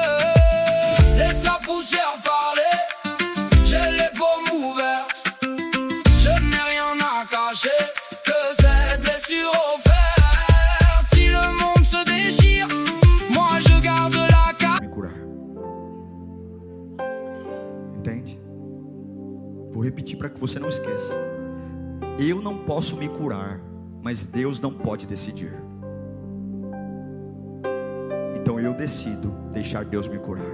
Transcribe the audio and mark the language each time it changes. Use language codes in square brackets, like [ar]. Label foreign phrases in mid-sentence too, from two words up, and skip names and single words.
[fr] Laisse la poussière parler, j'ai les paumes ouvertes. Je n'ai rien à cacher, que cette blessure offerte. Si le monde se déchire, moi je garde la carte. [pt] Me curar. Entende? Vou repetir para que você não esqueça. Eu não posso me curar, mas Deus não pode decidir. Então eu decido deixar Deus me curar.